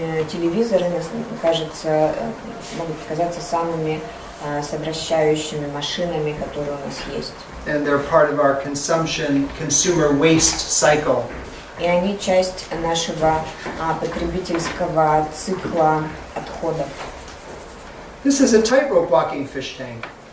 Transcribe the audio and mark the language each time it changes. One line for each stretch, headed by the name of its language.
Russian: Телевизоры, кажется, могут казаться самыми совращающими машинами, которые у нас есть.
English: And they're part of our consumer waste cycle.
Russian: И они часть нашего потребительского цикла отходов.
English: This is a tightrope walking fish tank.